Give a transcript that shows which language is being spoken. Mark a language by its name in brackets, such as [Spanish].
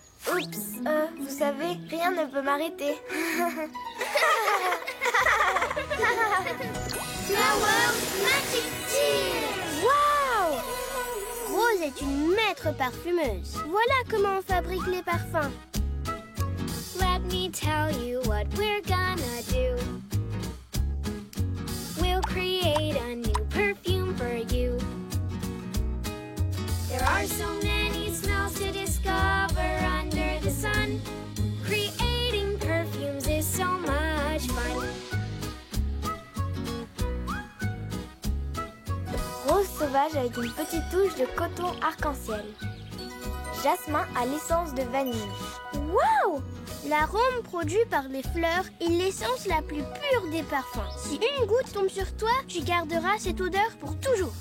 [French] Oups, vous savez, rien ne peut m'arrêter. [English] Flower Magic Tea. Waouh! [French] Rose est une maître parfumeuse. Voilà comment on fabrique les parfums. [English] Let me tell you what we're gonna do. We'll create a new perfume for you. There are so many smells to discover under the sun. Creating perfumes is so much fun. [French] Rose sauvage avec une petite touche de coton arc-en-ciel. Jasmin à l'essence de vanille. Waouh! L'arôme produit par les fleurs est l'essence la plus pure des parfums. Si une goutte tombe sur toi, tu garderas cette odeur pour toujours.